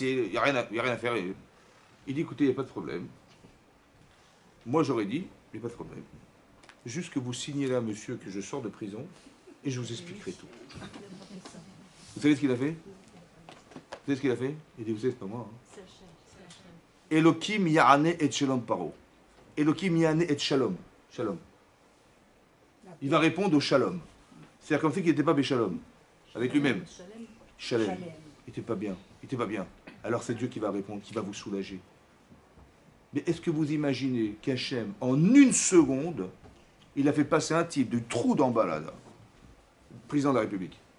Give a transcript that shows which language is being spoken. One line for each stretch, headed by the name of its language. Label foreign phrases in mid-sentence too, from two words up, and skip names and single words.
French: Il n'y a rien à faire. Il dit écoutez, il n'y a pas de problème. Moi, j'aurais dit, il n'y a pas de problème. Juste que vous signez là, monsieur, que je sors de prison, et je vous expliquerai tout. Vous savez ce qu'il a fait? Vous savez ce qu'il a fait? Il dit, vous savez, c'est pas moi. Hein.
Hebrew: אלוקים יענה את שלום פרעה. אלוקים יענה את שלום. שלום.
French: Il va répondre au shalom. C'est-à-dire comme fait qu'il n'était pas béchalom, avec lui-même. Shalem. Shalem. Il n'était pas bien. Il n'était pas bien. Alors c'est Dieu qui va répondre, qui va vous soulager. Mais est-ce que vous imaginez qu'Hachem, en une seconde, il a fait passer un type du trou d'en bas là, président de la République?